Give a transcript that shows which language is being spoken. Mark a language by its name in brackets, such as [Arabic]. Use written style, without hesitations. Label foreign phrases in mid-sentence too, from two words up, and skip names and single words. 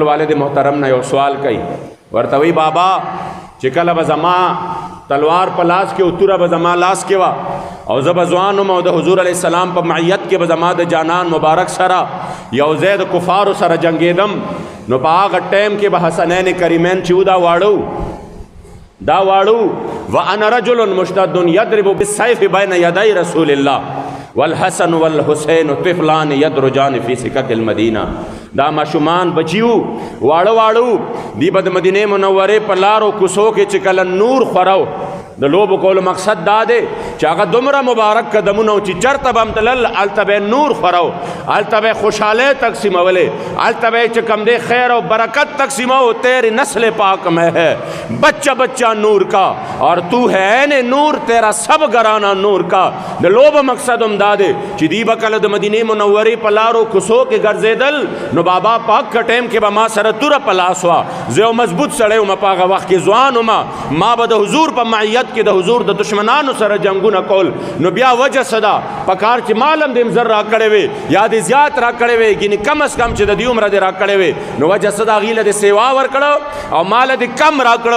[Pashto] والد محترم نه یو سوال کوي، ورته وی بابا چې کله به زما تلوار په لاس کې او توره به زما لاس کې وه او زه به ځوان وم او د حضور علیه السلام په معیت کې به زما د جانان مبارک سره یو ځای د کفارو سره جنګېدم، نو په هغه ټایم کې به حسنین کریمین چې دا واړو [Arabic] وانا رجل مشتد یضرب بالسیف بین یدی رسول الله والحسن والحسین طفلان یدرجان فی سکک المدینہ. [Pashto] دا ماشومان بچیو واړو دی به د مدینې منورې په لارو کوڅو کې چې کله نور خورو، د لوبو کولو مقصد دا دی چې هغه دومره مبارک قدمونه چې چرته به هم تلل هلته به نور خورو، هلته به خوشحالۍ تقسیمولې، هلته به چې کوم دی خیر او برکت تقسیمو. [Urdu] تیری نسل پاک میں ہے بچہ بچہ نور کا اور تو ہے عین نور، تیرا سب گرانا نور کا. [Pashto] د لوبو مقصد هم دا دی چې دی به کله د مدینې منورې په لارو کوڅو کې ګرځېدل، نو بابا پاک کا ټایم کې به ما سره توره په لاس وه، زه یو مضبوط سړی وم، په هغه وخت کې ځوان وم، ما به د حضور په معیت کې د حضور د دشمنانو سره جنگونه کول. نو بیا وجه صدا پکار چې مالم دې زر را کړې وي یا دې زیات را کړې وي، ګینې کم از کم چې د دې عمره دې را کړې وي، نو وجه صدا غیله دې سیوا ورکړو او مال دې کم را کړو.